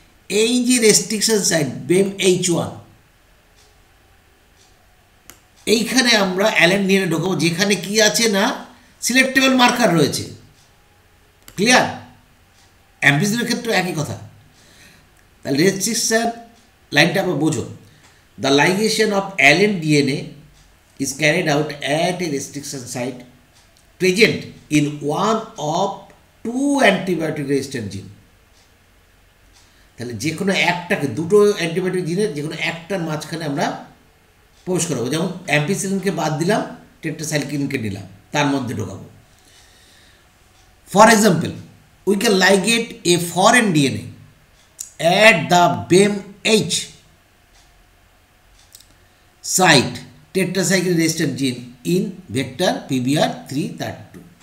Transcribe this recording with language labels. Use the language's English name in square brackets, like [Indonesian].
[Bangla] এই যে restriction site বেম H1, এইখানে আমরা অ্যালেন ডিএনএ ঢোকাবো, যেখানে কি আছে না সিলেক্টেবল মার্কার রয়েছে। ক্লিয়ার? অ্যাম্পিসিনের ক্ষেত্রে একই কথা। তাহলে রেস্ট্রিকশন লাইনটা আবার বোঝো, [English] The ligation of allen DNA is carried out at a restriction site present in one of two antibiotic resistant gene. [Bangla] তাহলে যে কোনো একটাকে, দুটো অ্যান্টিবায়োটিক জিনের যে কোনো একটার মাঝখানে আমরা প্রবেশ করাবো। যেমন অ্যাম্পিসিলিনকে বাদ দিলাম, টেট্রাসাইক্লিনকে নিলাম, তার মধ্যে ঢোকাবো। [English] For example, we can ligate a foreign DNA at the BAMH site tetracycline resistant gene in vector PBR332।